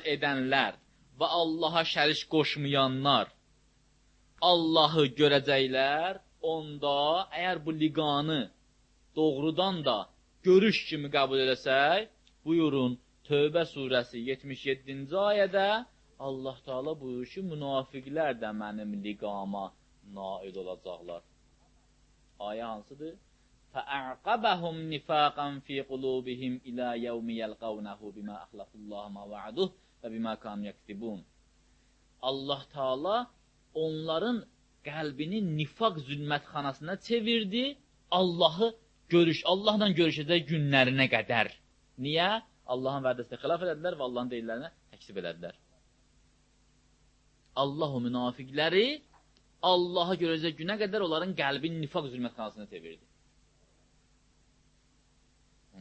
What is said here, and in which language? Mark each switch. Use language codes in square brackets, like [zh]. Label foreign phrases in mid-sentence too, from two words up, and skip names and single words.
[az] edənlər və Allaha şərik qoşmayanlar Allahı görəcəklər, onda əgər bu liqanı doğrudan da görüş kimi qəbul edəsək, buyurun Tövbə surəsi 77-ci ayədə Allah Teala buyurur ki, münafiqlər də mənim liqama nail olacaqlar. Ayə hansıdır? [ar] فَأَعْقَبَهُمْ نِفَاقًا فِي قُلُوبِهِمْ إِلَى يَوْمِ يَلْقَوْنَهُ بِمَا أَخْلَفُ اللّٰهَ مَا وَعَدُهُ وَبِمَا كَانُوا يَكْذِبُونَ. [az] Allah Teala onların qəlbini nifaq zülmətxanasına çevirdi, Allahla görüşəcək günlərinə qədər. Niyə? Allahın vədəsinə xilaf elədilər və Allahın deyillərinə təksib elədilər. Allah o münafiqləri Allaha görəcək günə qədər onların qəlbini nifaq zülmətxanasına çevirdi.